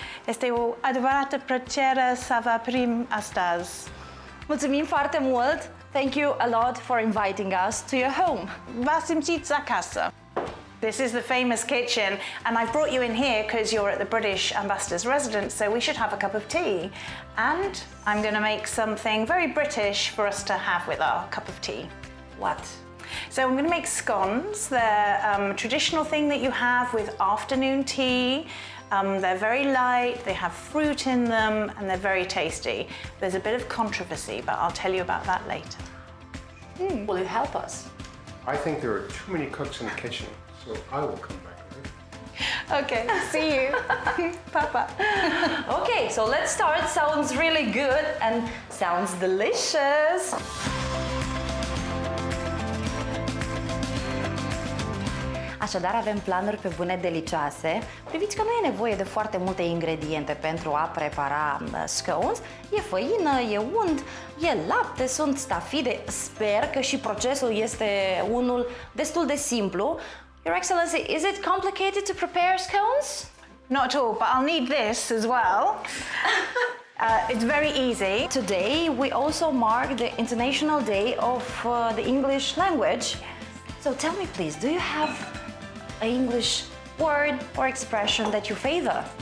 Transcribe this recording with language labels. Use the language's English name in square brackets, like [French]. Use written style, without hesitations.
[Romanian] Este o adevărată plăcere să vă prim astăzi. Mulțumim foarte mult! [English] Thank you a lot for inviting us to your home. [Romanian] Vă simțiți acasă. [English] This is the famous kitchen, and I've brought you in here because you're at the British Ambassador's residence, so we should have a cup of tea. And I'm going to make something very British for us to have with our cup of tea. What? So I'm going to make scones. They're a traditional thing that you have with afternoon tea. They're very light, they have fruit in them, and they're very tasty. There's a bit of controversy, but I'll tell you about that later. Will you help us? I think there are too many cooks in the kitchen, so I will come back later. Okay, see you. Papa. Okay, so let's start. Sounds really good and sounds delicious. [Romanian] Așadar, avem planuri pe bune delicioase. Priviți că nu e nevoie de foarte multe ingrediente pentru a prepara scones. E făină, e unt, e lapte, sunt stafide. Sper că și procesul este unul destul de simplu. [English] Your Excellency, is it complicated to prepare scones? Not at all, but I'll need this as well. It's very easy. Today, we also mark the International Day of the English language. So tell me, please, do you have an English word or expression that you favor?